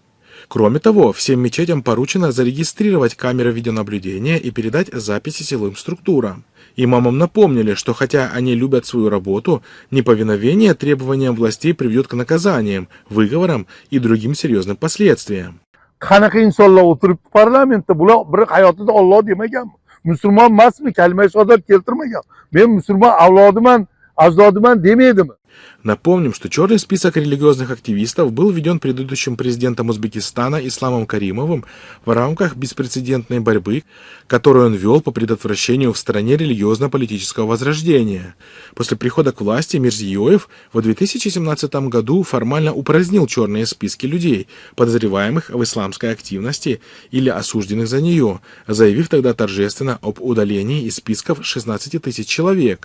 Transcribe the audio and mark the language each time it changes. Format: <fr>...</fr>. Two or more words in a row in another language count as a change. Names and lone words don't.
<ru>Кроме того, всем мечетям поручено зарегистрировать камеры видеонаблюдения и передать записи силовым структурам. Имамам напомнили, что хотя они любят свою работу, неповиновение требованиям властей приведет к наказаниям, выговорам и другим серьезным последствиям.</ru> <uz>Müslüman emasmi, kalima-i shahodat keltirmagan. Men musulmon avlodiman, ajdodiman demaydim.</uz> <ru>Напомним, что черный список религиозных активистов был введен предыдущим президентом Узбекистана Исламом Каримовым в рамках беспрецедентной борьбы, которую он вел по предотвращению в стране религиозно-политического возрождения. После прихода к власти Мирзиёев в 2017 году формально упразднил черные списки людей, подозреваемых в исламской активности или осужденных за нее, заявив тогда торжественно об удалении из списков 16 тысяч человек.</ru>